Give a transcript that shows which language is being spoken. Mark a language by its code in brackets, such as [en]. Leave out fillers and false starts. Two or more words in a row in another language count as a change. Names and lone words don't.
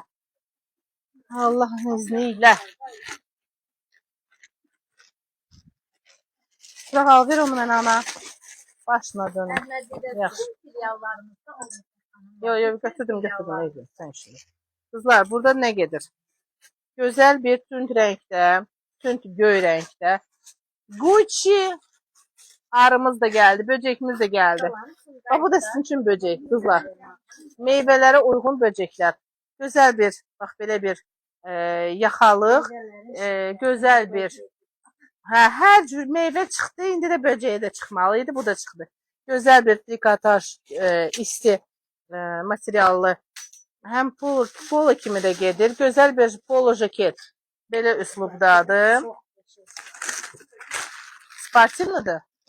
[az] Allahın izni ilə. Sıra al, ver onu mənə ana. Başına dönüm. Yaxşı. Yo, götürdüm. Sən şimdi. Kızlar, burada nə gedir? Gözəl bir tünd rəngdə, tünd göy rəngdə. [tr] Gucci arımız da geldi, böcekimiz de geldi. Bu da sizin için böcek, kızlar. Meyvelere uygun böcekler. Güzel bir, bak böyle bir yaxalıq, güzel bir. [az] Hər cür meyvə çıxdı, indi də böceğe de çıxmalıydı, bu da çıxdı. [tr] Güzel bir trikotaj isti materiallı. [az] Həm polo kimi də gedir. [tr] Güzel bir polo jaket. [az] Belə üslubdadır. Sportivlidir.